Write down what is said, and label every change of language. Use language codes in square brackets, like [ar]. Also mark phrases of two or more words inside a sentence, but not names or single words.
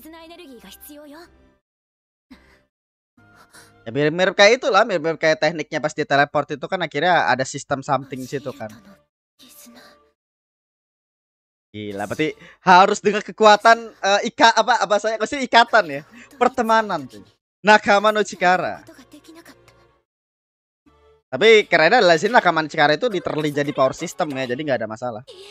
[id] Ya mirip-mirip kayak itulah, mirip-mirip kayak tekniknya pas di teleport itu kan akhirnya ada sistem something di situ kan. Gila, berarti harus dengan kekuatan apa saya kasih ikatan ya, pertemanan tuh. [ja] 仲間の力. [id] Tapi kerennya adalah sini [ja] 仲間の力 [id] itu literally jadi [en] power system [id] ya, jadi nggak ada masalah.